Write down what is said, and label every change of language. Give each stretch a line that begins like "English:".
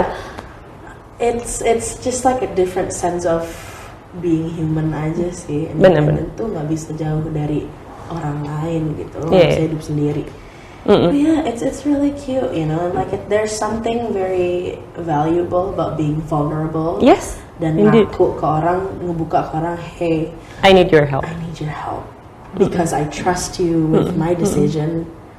Indonesian: Kayak
English: it's just like a different sense of being human
Indonesian: aja sih. Independent tuh nggak bisa jauh dari orang lain gitu. Lo nggak bisa hidup sendiri.
English: But yeah, it's really cute, you know. Like there's something very valuable about being vulnerable. Yes.
Indonesian: Dan ngaku ke orang, ngebuka ke orang, hey,
English: I need your help. I need your help because I trust you with my decision.